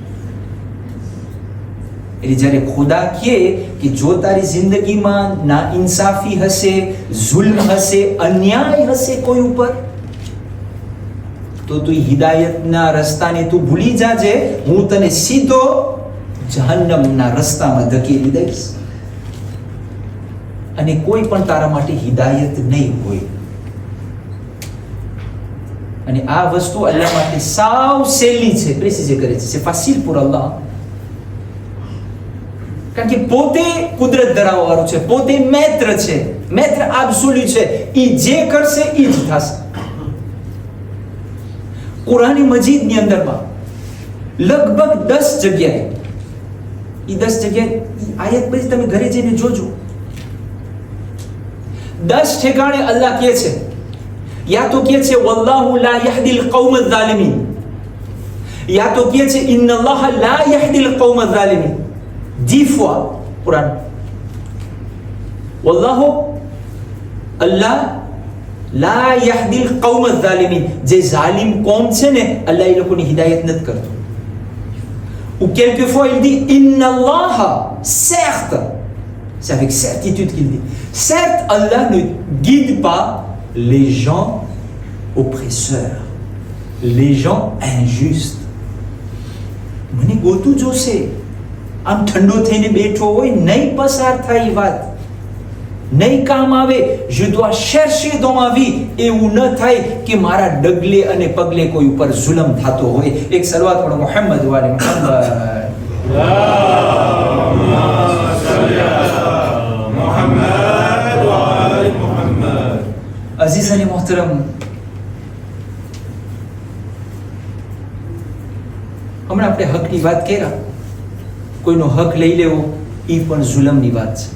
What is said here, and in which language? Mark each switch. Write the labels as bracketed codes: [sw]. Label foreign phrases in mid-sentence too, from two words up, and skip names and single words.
[gu] એટલે જ્યારે ખુદા કહે કે જો તારી જિંદગીમાં ના ઇન્સાફી હશે, જુલ્મ હશે, અન્યાય હશે કોઈ ઉપર, તો તું હિદાયતના રસ્તાને તું ભૂલી જાજે, હું તને સીધો જહન્નમના રસ્તામાં ધકેલી દઈશ અને કોઈ પણ તારા માટે હિદાયત નહીં હોય. અને આ વસ્તુ અલ્લાહ માટે સાવ સહેલી છે, પ્રેસિઝ કરે છે, [fr] c'est facile pour Allah. [gu] કારણ કે પોતે કુદરત ધરાવવા વાળું છે, પોતે મૈત્ર છે, [fr] maître absolu [gu] છે, એ જે કરશે એ જ થશે. કુરાન મજીદની અંદરમાં લગભગ 10 જગ્યાએ, એ 10 જગ્યાએ આયત પછી તમે ઘરે જઈને જોજો, 10 ઠેકાણે અલ્લાહ કહે છે, યા તો કહે છે [ar] والله لا يهدي القوم الظالمين, [gu] યા તો કહે છે [ar] إن الله لا يهدي القوم الظالمين. [fr] 10 fois Quran. [ar] والله الله لا يهدي القوم الظالمين. [gu] જે zalim કોમ છે ને, અલ્લાહ એ લોકોની હિદાયત નથી કરતો. [fr] Ou quelquefois il dit [ar] إن الله, [fr] certes, c'est avec certitude qu'il dit, certes Allah ne guide pas les gens oppresseurs, les gens injustes. [gu] મને ગોતું જોશે, આમ ઠંડો થઈને બેઠો હોય, નહીં પસાર થાય વાત, નહીં કામ આવે. [fr] je dois chercher dans ma vie, [gu] એવું ન થાય કે મારા ડગલે અને પગલે કોઈ ઉપર જુલમ થતો હોય. એક સલવાત પઢો [ar] محمد وآل محمد. [gu] અઝીઝ અને મોહતરમ, હમણાં આપણે હકની વાત કર્યા, કોઈનો હક લઈ લેવો એ પણ જુલમની વાત છે.